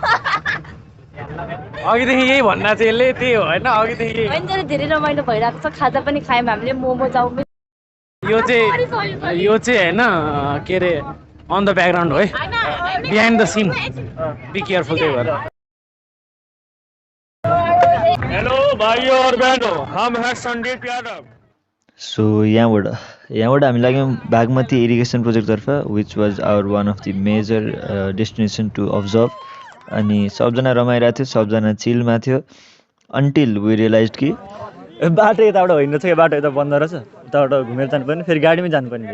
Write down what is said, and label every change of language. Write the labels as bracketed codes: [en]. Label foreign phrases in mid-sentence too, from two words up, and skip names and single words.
[ne] अघिदेखि यही भन्न चाहिँ यसले त्यही हो हैन अघिदेखि होइन तर धेरै रमाइलो भइरहेको छ खाजा पनि खायौँ हामीले मोमो चाउमिन यो चाहिँ हैन के रे [en] on the background [ne] हो है [en] behind the scene be careful [ne] त्यही भएर [hi] हेलो भाइयों और बहनों हम हैं संदीप यादव [ne] सो यहाँबाट हामी लाग्यौँ बागमती इरिगेसन प्रोजेक्टतर्फ [en] which was our one of the major destination to observe [ne] अनि सबजना रमाइरहेको थियो सबजना चिलमा थियो [en] until we realize [ne] कि बाटो यताबाट होइन छ बाटो यता बन्द रहेछ यताबाट घुमेर जानुपर्ने फेरि गाडीमै जानुपर्ने